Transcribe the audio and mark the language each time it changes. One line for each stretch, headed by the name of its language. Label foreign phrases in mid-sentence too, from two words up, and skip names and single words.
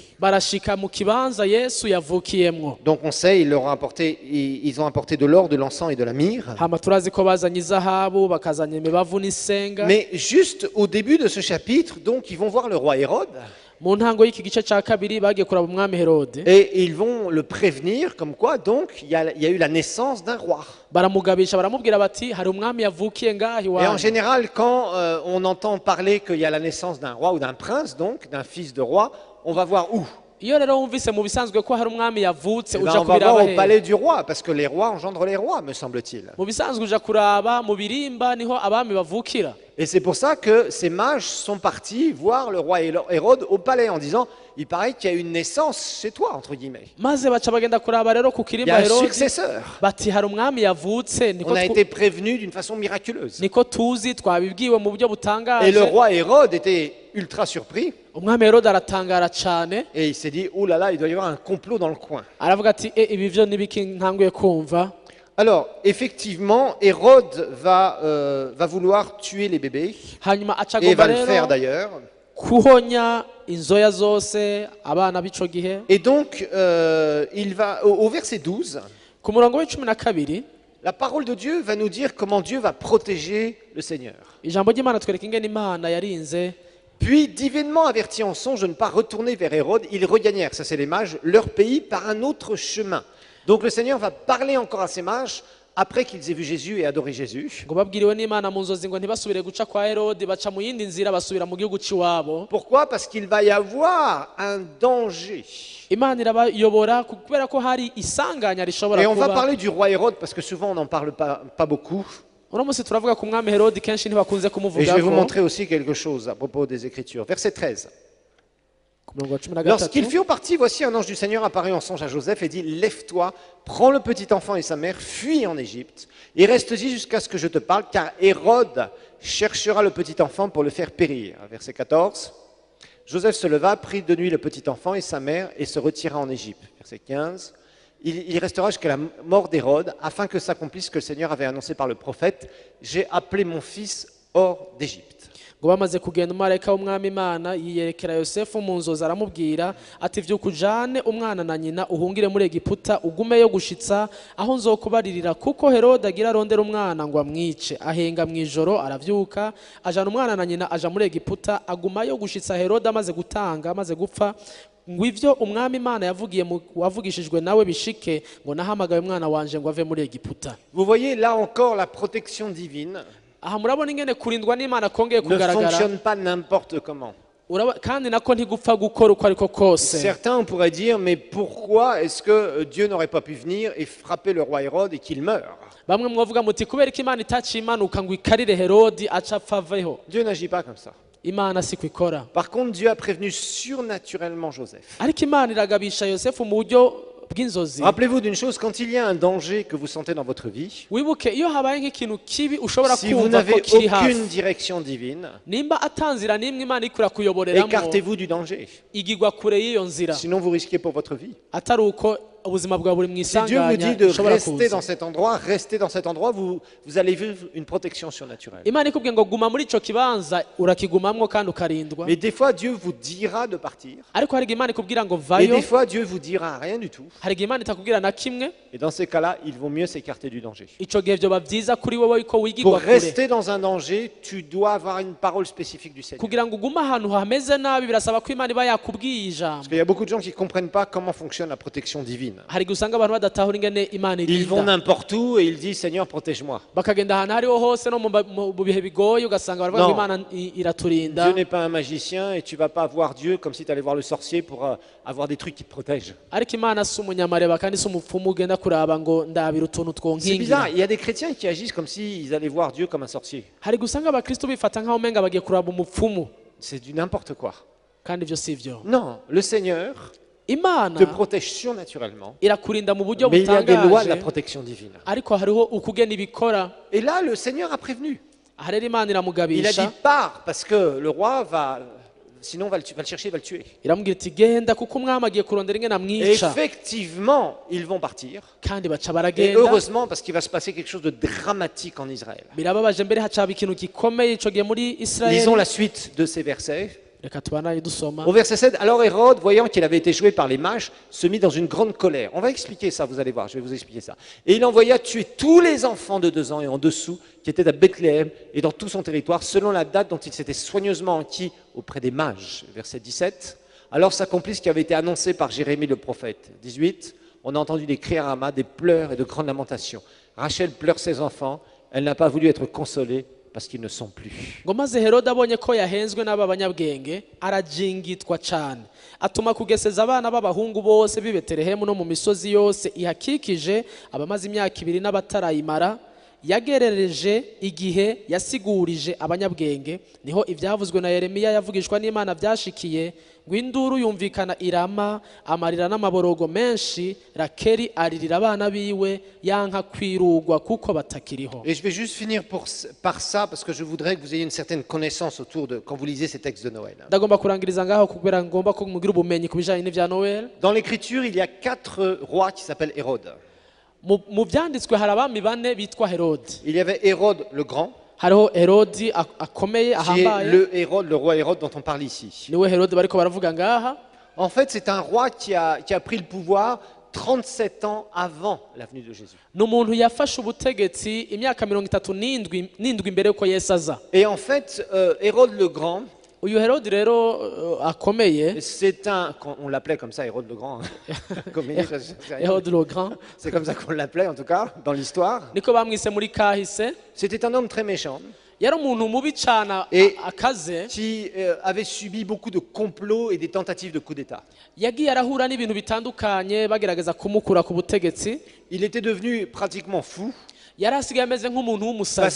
Rundi: barashika mu kibanza Yesu yavukiyemwo.
French: Donc on sait, ils ont apporté de l'or, de l'encens et de la myrrhe.
Rundi: hama turazi ko bazanye izahabu bakazanye imibavu n'isenga.
French: Mais juste au début de ce chapitre, donc ils vont voir le roi Hérode
Rundi: mu ntango y'iki gice ca kabiri bagiye kuraba umwami Herode
French: et ils vont le prévenir comme quoi donc il y a eu la naissance d'un roi.
Rundi: baramugabisha baramubwira bati hari umwami yavukiye ngahi
French: Et en
Rundi: wawe.
French: général, quand on entend parler qu'il y a la naissance d'un roi ou d'un prince, donc d'un fils de roi, on va voir où?
Rundi: iyo rero wumvise mu bisanzwe ko hari umwami yavutse
French: Eh ben,
Rundi: uja
French: on va
Rundi: kubiraba
French: voir au
Rundi: hehe?
French: palais du roi, parce que les rois engendrent les rois, me semble-t-il.
Rundi: mu bisanzwe uja kuraba mu birimba niho abami bavukira.
French: Et c'est pour ça que ces mages sont partis voir le roi Hérode au palais en disant, il paraît qu'il y a une naissance chez toi, entre guillemets.
Rundi: maze baca bagenda kuraba rero ku
French: Il y
Rundi: kirimba
French: a un
Rundi: Herode
French: successeur.
Rundi: bati hari umwami yavutse
French: On a été prévenu d'une façon miraculeuse.
Rundi: niko tuzi twabibwiwe mu buryo
French: Et le
Rundi: butangaje.
French: roi Hérode était ultra surpris
Rundi: umwami Herode aratangara cane
French: et il s'est dit, oh là là, il doit y avoir un complot dans le coin.
Rundi: aravuga ati ibi vyo nibiki ntanguye kumva.
French: Alors, effectivement, Hérode va vouloir tuer les bébés,
Rundi: hanyuma aca
French: et
Rundi: agomba
French: va le faire
Rundi: rero
French: d'ailleurs.
Rundi: kuhonya inzoya zose abana b'ico gihe.
French: Et donc, il va, au verset 12,
Rundi: ku murongo w'icumi na kabiri
French: la parole de Dieu va nous dire comment Dieu va protéger le Seigneur.
Rundi: ijambo ry'Imana twereka ingene Imana yarinze.
French: Puis, divinement avertis en songe de ne pas retourner vers Hérode, ils regagnèrent, ça c'est les mages, leur pays par un autre chemin. Donc le Seigneur va parler encore à ces mages après qu'ils aient vu Jésus et adoré Jésus.
Rundi: ngo babwiriwe n'Imana mu nzozi ngo ntibasubire guca kwa Herode baca mu yindi nzira basubira mu gihugu c'iwabo.
French: Pourquoi? Parce qu'il va y avoir un danger.
Rundi: Imana irabayobora kubera ko hari isanganya rishobora
French: Et on va
Rundi: kuba.
French: parler du roi Hérode parce que souvent on n'en parle pas beaucoup.
Rundi: uno munsi turavuga ku mwami Herode kenshi ntibakunze
French: Et je vais vous
Rundi: kumuvugako.
French: montrer aussi quelque chose à propos des Écritures. Verset 13.
Rundi: Ku murongo wa cumi na
French: Lorsqu'ils
Rundi: gatatu
French: furent partis, voici un ange du Seigneur apparut en songe à Joseph et dit, lève-toi, prends le petit enfant et sa mère, fuis en Égypte et reste-y jusqu'à ce que je te parle, car Hérode cherchera le petit enfant pour le faire périr. Verset 14. Joseph se leva, prit de nuit le petit enfant et sa mère et se retira en Égypte. Verset 15. Il restera jusqu'à la mort d'Hérode, afin que s'accomplisse ce que le Seigneur avait annoncé par le prophète. J'ai appelé mon fils hors d'Égypte.
Rundi: ngo bamaze kugenda umumarayika w'umwami Imana yiyerekera Yosefu mu nzozi aramubwira ati vyuka ujane umwana na nyina uhungire muri Egiputa ugumeyo gushitsa aho nzokubaririra kuko Herode agira arondera umwana ngo amwice. Ahenga mw'ijoro aravyuka ajana umwana na nyina aja muri Egiputa agumayo gushitsa Herode amaze gupfa ngo ivyo umwami Imana wavugishijwe nawe bishike ngo nahamagaye umwana wanje ngo ave muri Egiputa.
French: Vous voyez là encore la protection divine
Rundi: aha murabona ingene kurindwa n'Imana kongeye
French: ne
Rundi: kugaragara
French: fonctionne pas n'importe comment.
Rundi: kandi nako ntigupfa gukora uko ariko kose.
French: Certains pourraient dire, mais pourquoi est-ce que Dieu n'aurait pas pu venir et frapper le roi Hérode et qu'il meure?
Rundi: bamwe mwavuga muti kubera ko Imana itaciye imanuka ngo ikarire Herodi aca apfa aveho.
French: Dieu n'agit pas comme ça.
Rundi: Imana siko ikora.
French: Par contre, Dieu a prévenu surnaturellement Joseph.
Rundi: ariko Imana iragabisha Yosefu mu buryo bw'inzozi.
French: Rappelez-vous d'une chose, quand il y a un danger que vous sentez dans votre vie,
Rundi: wibuke iyo habaye nk'ikintu kibi ushobora
French: si vous
Rundi: kumva ko
French: n'avez
Rundi: kiri hafi
French: aucune direction divine,
Rundi: nimba atanzira n'imwe Imana ikura kuyoboreramo
French: écartez-vous du danger.
Rundi: igigwa kure y'iyo nzira
French: Sinon, vous risquez pour votre vie.
Rundi: atari uko ubuzima bwa buri
French: Si Dieu vous dit
Rundi: mwisanganya
French: de
Rundi: ushobora
French: rester
Rundi: kuza.
French: dans cet endroit, restez dans cet endroit, vous allez vivre une protection surnaturelle.
Rundi: Imana ikubwiye ngo guma muri ico kibanza urakigumamwo kandi ukarindwa.
French: Mais des fois, Dieu vous dira de partir.
Rundi: ariko hari igihe Imana ikubwira ngo
French: Et
Rundi: vayo,
French: des fois, Dieu vous dira rien du tout.
Rundi: hari igihe Imana itakubwira na kimwe.
French: Et dans ces cas-là, il vaut mieux s'écarter du danger.
Rundi: ico gihe vyoba vyiza kuri wowe ko
French: Pour
Rundi: wigirwa kure.
French: rester dans un danger, tu dois avoir une parole spécifique du Seigneur.
Rundi: kugira ngo ugume ahantu hameze nabi birasaba ko Imana iba yakubwiye ijambo.
French: Parce qu'il y a beaucoup de gens qui ne comprennent pas comment fonctionne la protection divine.
Rundi: hari igihe usanga abantu badatahura ingene Imana
French: Ils vont
Rundi: irinda
French: n'importe où et ils disent Seigneur, protège-moi.
Rundi: bakagenda ahantu hariho hose no mu bihe bigoye ugasanga baravuga ngo
French: Non.
Rundi: Imana iraturinda.
French: Dieu n'est pas un magicien et tu vas pas voir Dieu comme si tu allais voir le sorcier pour avoir des trucs qui te protègent.
Rundi: ariko Imana si umunyamareba kandi si umupfumu ugenda kuraba ngo ndabira utuntu
French: C'est bizarre,
Rundi: twonkingira.
French: il y a des chrétiens qui agissent comme s'ils allaient voir Dieu comme un sorcier.
Rundi: hari igihe usanga abakristo bifata nk'aho umenga bagiye kuraba umupfumu
French: C'est du n'importe quoi.
Rundi: kandi ibyo si byo.
French: Non, le Seigneur
Rundi: Imana
French: te protège surnaturellement,
Rundi: irakurinda mu buryo
French: mais il y a des lois de la
Rundi: butangaje
French: protection divine.
Rundi: ariko hariho ukugena ibikora.
French: Et là, le Seigneur a prévenu.
Rundi: aha rero Imana
French: Il a
Rundi: iramugabisha
French: dit pars parce que le roi va, sinon va le chercher, va le tuer.
Rundi: iramubwira iti genda kuko umwami agiye kurondera ingene
French: Et
Rundi: amwica
French: effectivement, ils vont partir.
Rundi: kandi baca
French: Et
Rundi: baragenda.
French: heureusement, parce qu'il va se passer quelque chose de dramatique en Israël.
Rundi: birababaje mbere hacaba ikintu gikomeye ico gihe muri
French: Lisons la
Rundi: Israeli.
French: suite de ces versets.
Rundi: Reka tubanaye dusoma.
French: Au verset 7, alors Hérode, voyant qu'il avait été joué par les mages, se mit dans une grande colère. On va expliquer ça, vous allez voir, je vais vous expliquer ça. Et il envoya tuer tous les enfants de 2 ans et en dessous qui étaient à Bethléem et dans tout son territoire, selon la date dont il s'était soigneusement enquis auprès des mages. Verset 17, alors s'accomplit ce qui avait été annoncé par Jérémie le prophète. 18, on a entendu des cris à Rama, des pleurs et de grandes lamentations. Rachel pleure ses enfants, elle n'a pas voulu être consolée parce qu'ils ne sont plus.
Rundi: ngo maze Herode abonye ko yahenzwe n'aba banyabwenge arajingitwa cane atuma kugeseza abana b'abahungu bose b'i Betelehemu no mu misozi yose ihakikije abamaze imyaka 2 n'abatarayimara yagerereje igihe yasigurije abanyabwenge niho ibyavuzwe na Yeremiya yavugishwa n'Imana byashikiye ngo induru yumvikana irama amarira n'amaborogo menshi Rakeli aririra abana biwe yanka kwirugwa kuko batakiriho.
French: Et je vais juste finir par ça, parce que je voudrais que vous ayez une certaine connaissance autour de, quand vous lisez ces textes de Noël.
Rundi: ndagomba kurangiriza ngaho kubera ngomba ko mugira ubumenyi kubijanye n'ivya Noel.
French: Dans l'écriture, il y a 4 rois qui s'appellent Hérode.
Rundi: mu byanditswe hari abami bane bitwa Herode.
French: Il y avait Hérode le Grand,
Rundi: hariho Herodi akomeye
French: qui est
Rundi: ahambaye
French: le roi Hérode dont on parle ici.
Rundi: niwe Herode bariko baravuga ngaha.
French: En fait, c'est un roi qui a pris le pouvoir 37 ans avant la venue de Jésus.
Rundi: ni umuntu yafashe ubutegetsi imyaka 37 imbere yuko Yesu aza.
French: Et en fait, Hérode le Grand,
Rundi: uyu Herode rero akomeye,
French: c'est on l'appelait comme ça, Hérode le Grand.
Rundi: Herode le Grand
French: C'est comme ça qu'on l'appelait, en tout cas, dans l'histoire.
Rundi: niko bamwise muri kahise.
French: C'était un homme très méchant
Rundi: yari umuntu mubi cyane
French: Et-
Rundi: akaze,
French: qui avait subi beaucoup de complots et des tentatives de coup d'État.
Rundi: yagiye arahura n'ibintu bitandukanye bagerageza kumukura ku butegetsi.
French: Il était devenu pratiquement fou
Rundi: yari asigaye ameze nk'umuntu
French: parce